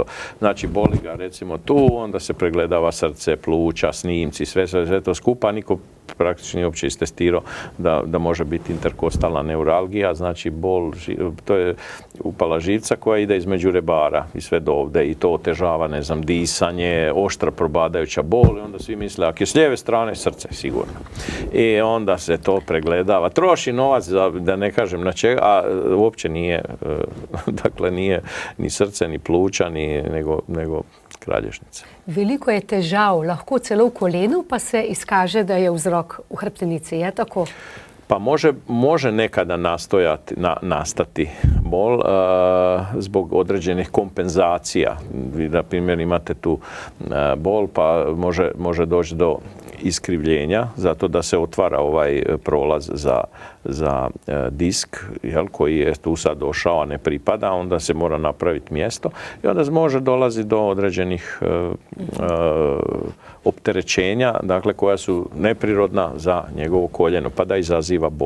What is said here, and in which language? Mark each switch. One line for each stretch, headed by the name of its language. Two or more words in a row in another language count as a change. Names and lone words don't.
Croatian: Znači boli ga recimo tu, onda se pregledava srce, pluća, snimci, sve to skupa, niko praktično uopće istestirao da može biti interkostalna neuralgija, znači bol, to je upala živca koja ide između rebara i sve do ovdje i to otežava, ne znam, disanje, oštra probadajuća bol i onda svi misle, ako je s lijeve strane, srce sigurno. I onda se to pregledava. Troši novac, da ne kažem na čega, a uopće nije, dakle nije ni srce, ni pluća, nego kralježnica.
Slovenian: Veliko je težav, lahko celo v kolenu, pa se izkaže, da je vzrok v hrbtenici. Je tako?
Croatian: Pa može nekada nastati bol zbog određenih kompenzacija. Vi, na primjer, imate tu bol, pa može doći do iskrivljenja, zato da se otvara ovaj prolaz za disk, koji je tu sad došao, a ne pripada, onda se mora napraviti mjesto i onda može dolaziti do određenih opterećenja, dakle koja su neprirodna za njegovo koljeno, pa da izaziva bol.